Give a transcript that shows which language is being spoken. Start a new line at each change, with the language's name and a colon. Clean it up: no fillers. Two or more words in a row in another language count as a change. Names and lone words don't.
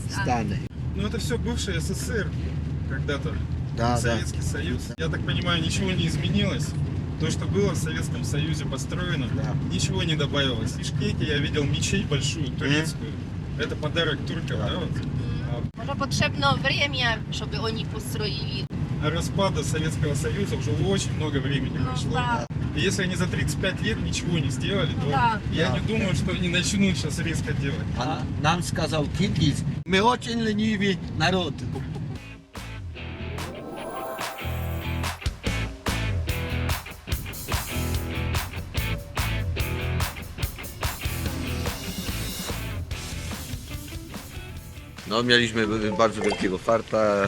Russian: Станы. Ну, это все бывший СССР когда-то. Да, да. Советский Союз. Я так понимаю, ничего не изменилось. То, что было в Советском Союзе построено, Да. ничего не добавилось. В Бишкеке я видел мечеть большую, турецкую. Это подарок туркам, да? Вот.
Polish: Może potrzebne время, żeby oni postroili.
Russian: А распада Советского Союза уже очень много времени прошло. да. И если они за 35 лет ничего не сделали, то Да. я Да. не думаю, что они начнут сейчас резко делать.
Polish: A nam skazał Kirgiz. My очень leniwi naród. No, mieliśmy bardzo wielkiego farta.